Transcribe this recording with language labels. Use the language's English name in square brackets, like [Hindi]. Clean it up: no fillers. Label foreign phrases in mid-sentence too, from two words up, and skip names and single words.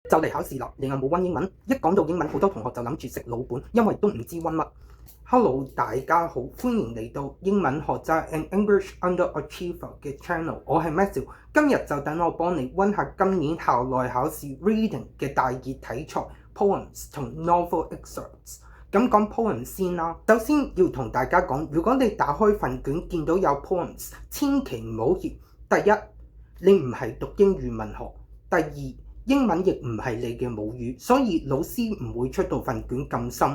[Cantonese] 就嚟考試啦，你有冇溫英文？一講到英文，好多同學就諗住食老本，因為都唔知溫乜。Hello，大家好，歡迎嚟到英文學渣 and English Underachiever 嘅 channel， 我係 Matthew， 今日就等我幫你溫下今年校內考試 reading 嘅大熱題材 poems 同 [English] novel excerpts。 [Cantonese] 咁講 poems 先啦，首先要同大家講，如果你打開份卷見到有 poems， 千祈唔好怯。第一，你唔係讀英語文學；第二，英文亦唔係你嘅母語，所以老師唔會出到份卷咁深。